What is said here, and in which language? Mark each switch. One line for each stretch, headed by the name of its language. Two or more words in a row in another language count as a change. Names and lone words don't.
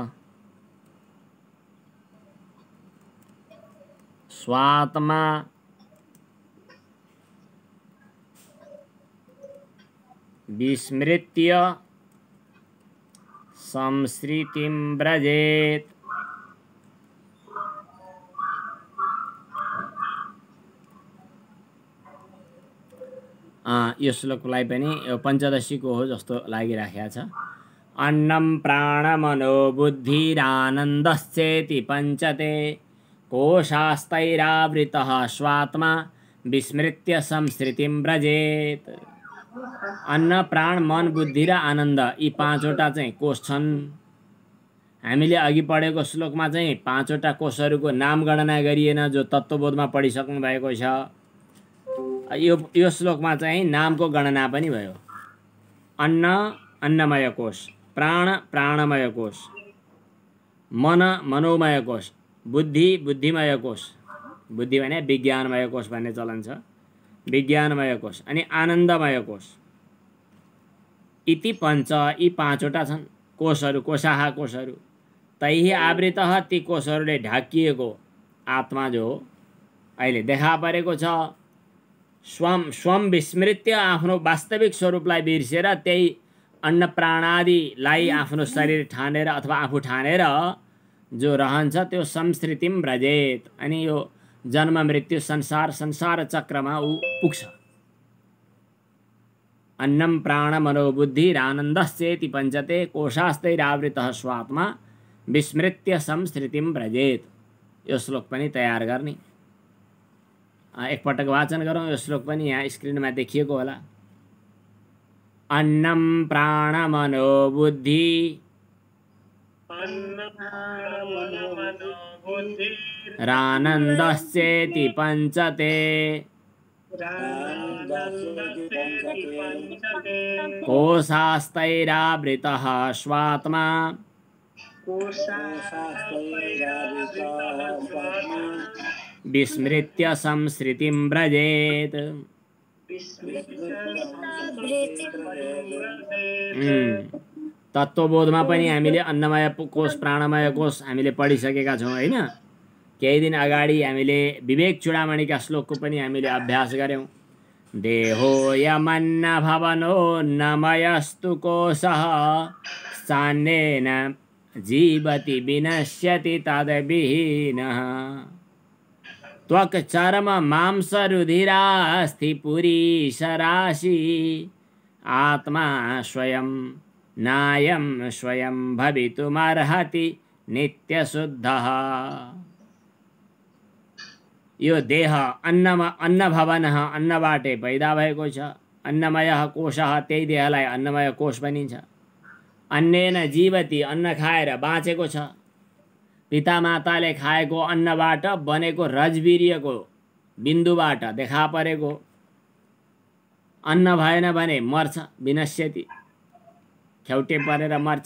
Sanskrit: स्वात्मा विस्मृत्य संस्कृतिं व्रजेत।
Nepali: यो श्लोकलाई पनि यो पञ्चदशीको हो जस्तो लागिराखेको छ।
Sanskrit: अन्नम प्राण मनो बुद्धिरानन्दश्चेति पञ्चते कोशास्तैरावृतः स्वात्मा विस्मृत्य संस्कृतिं व्रजेत।
Nepali: अन्न प्राण मन बुद्धि र आनन्द यी पाँचवटा चाहिँ कोश छन्। हामीले अघि पढेको श्लोकमा चाहिँ पाँचवटा कोशहरूको नाम गणना गरिएन, जो तत्त्वबोधमा पढिसक्नु भएको छ। यो श्लोकमा चाहिँ नामको गणना पनि भयो। अन्न अन्नमय कोश, प्राण प्राणमय कोश, मन मनोमय कोश, बुद्धि बुद्धिमय कोश, बुद्धि भने विज्ञानमय कोश भन्ने चलन छ, विज्ञानमय कोश, अनि आनन्दमय कोश
Sanskrit: इति पञ्च।
Nepali: यी पाँचवटा छन् कोशहरू, कोशाहा कोशहरू।
Sanskrit: तैहि आवृतः
Nepali: ती कोशहरूले ढाकिएको आत्मा जो अहिले देखा परेको छ,
Sanskrit: स्वम विस्मृत्य
Nepali: आफ्नो वास्तविक स्वरूपलाई बिर्सेर त्यही अन्न प्राणादिलाई आफ्नो शरीर ठानेर अथवा आफू ठानेर जो रहन्छ त्यो
Sanskrit: संस्कृतिम व्रजेत,
Nepali: अनि यो जन्म मृत्यु संसार चक्रमा ऊ पुग्छ।
Sanskrit: अन्नम प्राण मनोबुद्धिरानन्दश्चेति पञ्चते कोशास्तैरावृतः स्वात्मा विस्मृत्य संस्कृतिम व्रजेत।
Nepali: यो श्लोक पनि तयार गर्ने। एकपटक वाचन गरौँ। यो श्लोक पनि यहाँ स्क्रिनमा देखिएको होला।
Sanskrit: अन्नम प्राण मनोबुद्धि रानन्दश्चेति पञ्चते कोशास्तैरावृतः स्वात्मा विस्मृत्य संस्कृतिं व्रजेत।
Nepali: तत्त्वबोधमा पनि हामीले अन्नमय कोश प्राणमय कोश हामीले पढिसकेका छौँ होइन। केही दिन अगाडि हामीले विवेक चूडामणिका श्लोकको पनि हामीले अभ्यास गऱ्यौँ।
Sanskrit: देहोऽयमन्न भवनोऽन्नमयस्तु कोशः चान्येन जीवति विनश्यति तद्विहीनः। त्वक् चर्म मांस रुधिरास्थि पुरीशराशि आत्मा स्वयं नायं स्वयं भवितुमर्हति नित्यशुद्धः।
Nepali: यो देह
Sanskrit: अन्न भवनः,
Nepali: अन्नबाटै पैदा भएको छ।
Sanskrit: अन्नमयः कोशः,
Nepali: त्यही देहलाई अन्नमय कोश भनिन्छ।
Sanskrit: अन्नेन जीवति,
Nepali: अन्न खाएर बाँचेको छ। पितामाताले खाएको अन्नबाट बनेको रजवीर्यको बिन्दुबाट देखा परेको। अन्न भएन भने मर्छ, विनश्यति, खेउटे परेर मर्छ।